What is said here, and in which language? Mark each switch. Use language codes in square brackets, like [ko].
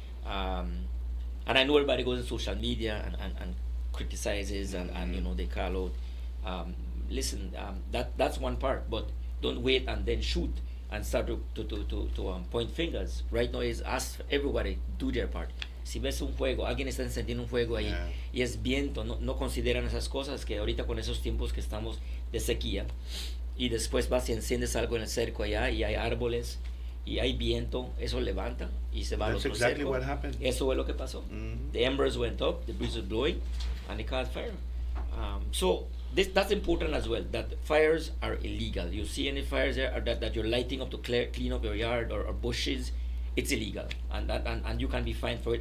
[en] And I know everybody goes on social media and criticizes and they call out. Listen, that's one part, but don't wait and then shoot and start to point fingers. Right now is ask everybody do their part. [es] Si ves un fuego, alguien está encendiendo un fuego ahí y es viento, no consideran esas cosas que ahorita con esos tiempos que estamos de sequía y después vas y enciendes algo en el cerco allá y hay árboles y hay viento, eso levanta y se va al [en] That's [es] otro [en] exactly [es] cerco. [en] what happened. [es] Eso es lo que pasó. [en] The embers went up, the breeze was blowing, and it caught fire. So that's important as well, that fires are illegal. You see any fires there that you're lighting up to clean up your yard or bushes, it's illegal, and you can be fined for it.